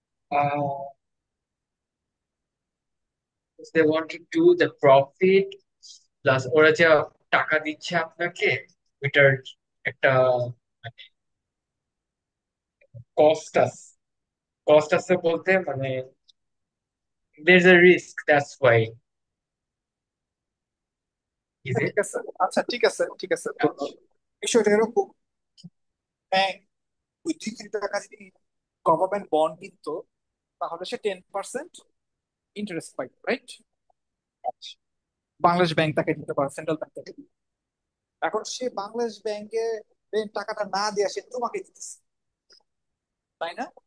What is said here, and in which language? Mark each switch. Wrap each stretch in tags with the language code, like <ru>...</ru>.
<bn>uh,</bn> <en>they want to do the profit</en> <bn>plus ওরা যা টাকা দিচ্ছে আপনাকে, ওইটার একটা কস্ট আছে। কস্ট আছে বলতে মানে</bn> <en>there's a risk, that's why. Is it?</en> <bn>ঠিক আছে, আচ্ছা, ঠিক আছে, ঠিক আছে, তো বিষয়টা এরকম, ব্যাংক ওই 2 কোটি টাকা যদি গভর্নমেন্ট বন্ড কিনতো, তাহলে সে 10% ইন্টারেস্ট পাইতো, রাইট? আচ্ছা। বাংলাদেশ ব্যাংক তাকে দিতে পারে, সেন্ট্রাল ব্যাংক তাকে দিতে। এখন সে বাংলাদেশ ব্যাংকে টাকাটা না দিয়ে সে তোমাকে দিতেছে, তাই না?</bn>